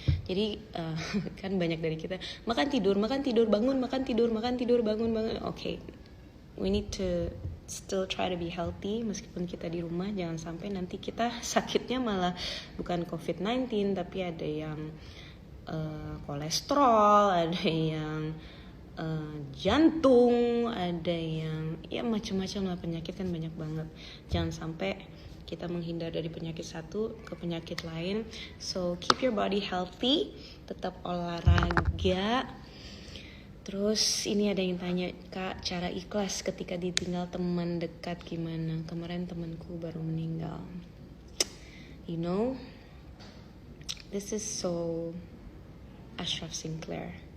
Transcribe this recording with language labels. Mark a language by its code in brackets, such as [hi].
[id] Jadi kan banyak dari kita makan tidur, bangun, bangun. [en] Okay. We need to still try to be healthy [id] meskipun kita di rumah. Jangan sampai nanti kita sakitnya malah bukan COVID-19 tapi ada yang kolesterol, ada yang jantung, ada yang ya macam-macam lah, penyakit kan banyak banget. Jangan sampai kita menghindar dari penyakit satu ke penyakit lain. [en] So keep your body healthy, [id] tetap olahraga. Terus ini ada yang tanya, Kak, cara ikhlas ketika ditinggal teman dekat gimana? Kemarin temanku baru meninggal. [en] You know, this is so Ashraf Sinclair.